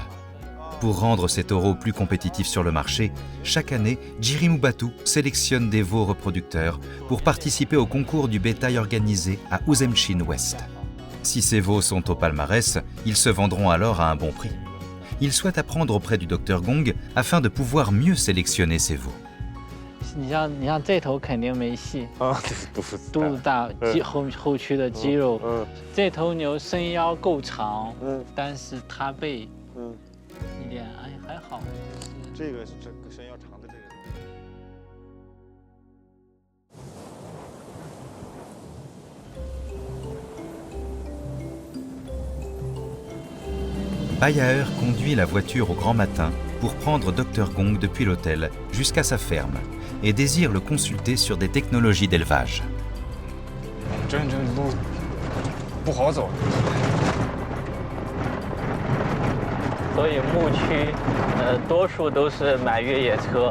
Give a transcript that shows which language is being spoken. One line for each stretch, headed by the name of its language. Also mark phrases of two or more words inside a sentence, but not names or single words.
French: Pour rendre ces taureaux plus compétitifs sur le marché, chaque année, Jirimubatu sélectionne des veaux reproducteurs pour participer au concours du bétail organisé à Uzemchin-Ouest. Si ces veaux sont au palmarès, ils se vendront alors à un bon prix. Il souhaite apprendre auprès du Dr Gong afin de pouvoir mieux sélectionner ces veaux.
Chinese: 你像这头肯定没戏啊，肚子大，后区的肌肉。这头牛身腰够长，但是它背一点还好。这个身腰长的这个。
French: Bayaer conduit la voiture au grand matin pour prendre Dr Gong depuis l'hôtel jusqu'à sa ferme et désire le consulter sur des technologies d'élevage.
Chinese: 这路不好走。所以牧区多数都是买越野车。